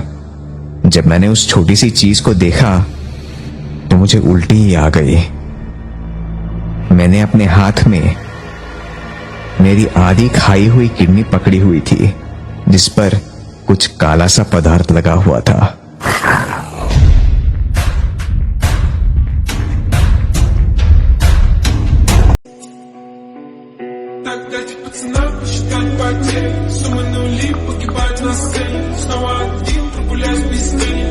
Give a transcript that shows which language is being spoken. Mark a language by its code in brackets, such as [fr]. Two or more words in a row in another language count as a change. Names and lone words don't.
[hi] जब मैंने उस छोटी सी चीज को देखा तो मुझे उल्टी ही आ गई। मैंने अपने हाथ में मेरी आधी खाई हुई किडनी पकड़ी हुई थी जिस पर कुछ काला सा पदार्थ लगा हुआ था। [ru] Так дайте пацанам посчитать потери. Суммы нули, погибать на сцене. Снова один, прогуляюсь без тени.